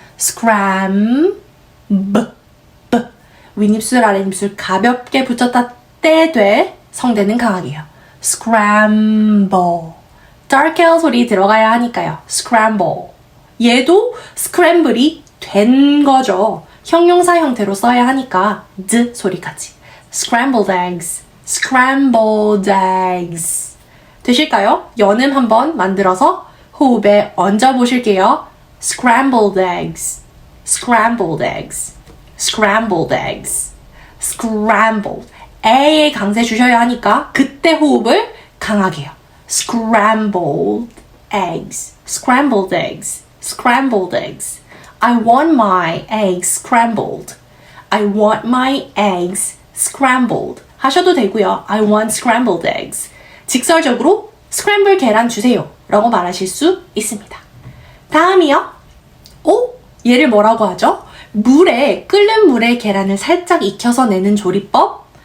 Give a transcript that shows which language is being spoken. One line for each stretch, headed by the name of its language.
Korean: scram, 윗입술 아랫입술 가볍게 붙였다 떼되 성대는 강하게 해요. scramble, dark L 소리 들어가야 하니까요.
English: scramble.
Korean: 얘도 스크램블이 된 거죠. 형용사 형태로 써야 하니까 d 소리까지.
English: scrambled eggs, scrambled eggs.
Korean: 되실까요? 연음 한번 만들어서 호흡에 얹어 보실게요.
English: scrambled eggs, scrambled eggs, scrambled eggs, scrambled.
Korean: 에에 강세 주셔야 하니까 그때 호흡을 강하게 해요.
English: scrambled eggs, scrambled eggs, scrambled eggs. I want my eggs scrambled. I want my eggs scrambled.
Korean: 하셔도 되고요.
English: I want scrambled eggs.
Korean: 직설적으로 스크램블 계란 주세요 라고 말하실 수 있습니다. 다음이요. 얘를 뭐라고 하죠? 끓는 물에 계란을 살짝 익혀서 내는 조리법.